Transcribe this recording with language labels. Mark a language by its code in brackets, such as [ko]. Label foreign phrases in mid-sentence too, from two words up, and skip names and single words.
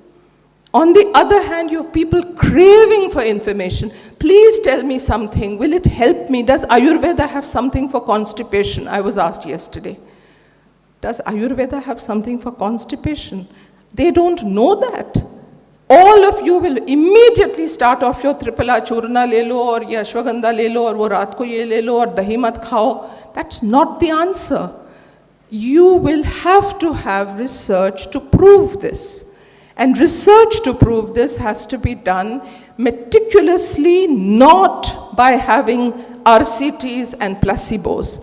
[en] On the other hand, you have people craving for information. Please tell me something. Will it help me? Does Ayurveda have something for constipation? I was asked yesterday. Does Ayurveda have something for constipation? They don't know that. All of you will immediately start off your [hi] त्रिफला चूर्ण ले लो [en] or [hi] ये अश्वगंधा ले लो [en] or [hi] वो रात को ये ले लो [en] or [hi] दही मत खाओ. [en] That's not the answer. You will have to have research to prove this. And research to prove this has to be done meticulously, not by having RCTs and placebos.